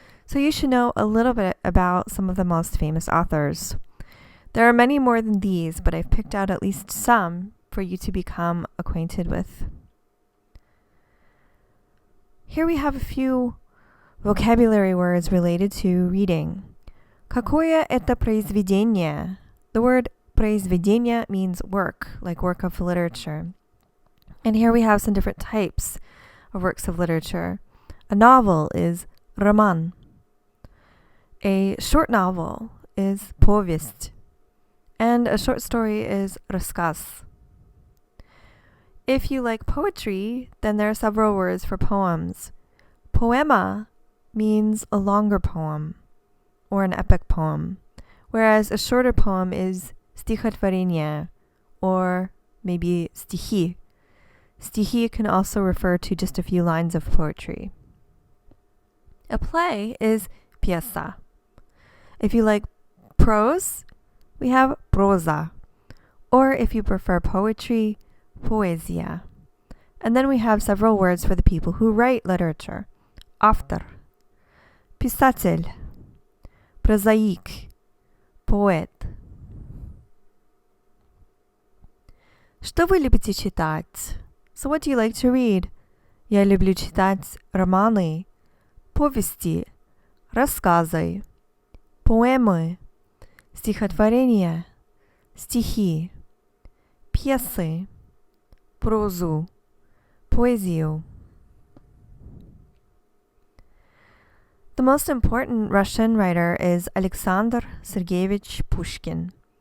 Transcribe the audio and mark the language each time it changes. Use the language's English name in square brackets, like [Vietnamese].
[English] So you should know a little bit about some of the most famous authors. There are many more than these, but I've picked out at least some for you to become acquainted with. Here we have a few vocabulary words related to reading. [Russian] Какое это произведение? [English] The word произведение means work, like work of literature. And here we have some different types of works of literature. A novel is роман. A short novel is повесть. And a short story is рассказ. If you like poetry, then there are several words for poems. Poema means a longer poem or an epic poem, whereas a shorter poem is стихотворение or maybe стихи. Стихи can also refer to just a few lines of poetry. A play is пьеса. If you like prose, we have проза. Or if you prefer poetry, поэзия. And then we have several words for the people who write literature. [Russian] Автор, писатель, прозаик, поэт. Что вы любите читать? [English] So what do you like to read? [Russian] Я люблю читать романы, повести, рассказы, поэмы, стихотворения, стихи, пьесы, прозу, поэзию. [English] The most important Russian writer is Alexander Sergeyevich Pushkin.